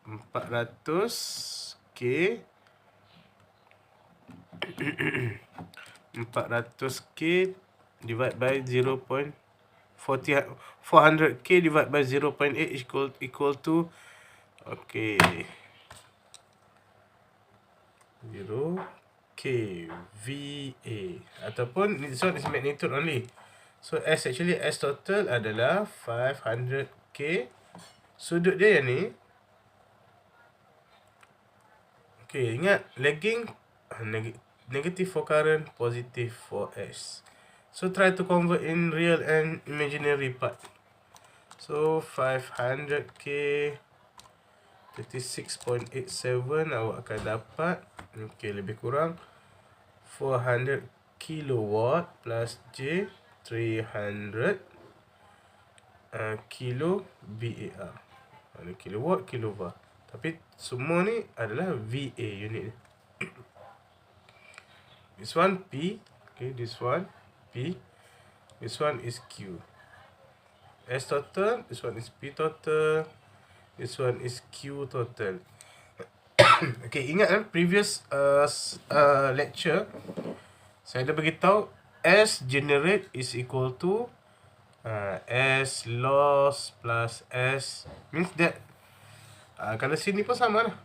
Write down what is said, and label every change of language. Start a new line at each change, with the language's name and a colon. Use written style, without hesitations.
English: 400K 400K divided by 400K divided by 0.8 equal to, okay, 0K Okay, VA ataupun this one is magnitude only. So S actually S total adalah 500K.
Malay: Sudut dia yang ni.
English: Okay, ingat lagging negative for current, positive for S. So try to convert in real and imaginary part.
Malay: So 500K 36.87 awak akan dapat, okay, lebih kurang 400 kilowatt plus J 300 kilo VAR. Ada kilowatt, kilovar. Tapi semua ni adalah VA unit ni.
English: This one P, okay, this one P, this one is Q. S total, this one is P total, this one is Q total.
Malay: Okay, ingat kan previous lecture saya ada beritahu
English: S generate is equal to S loss plus S, means that
Malay: kalau sini pun sama lah.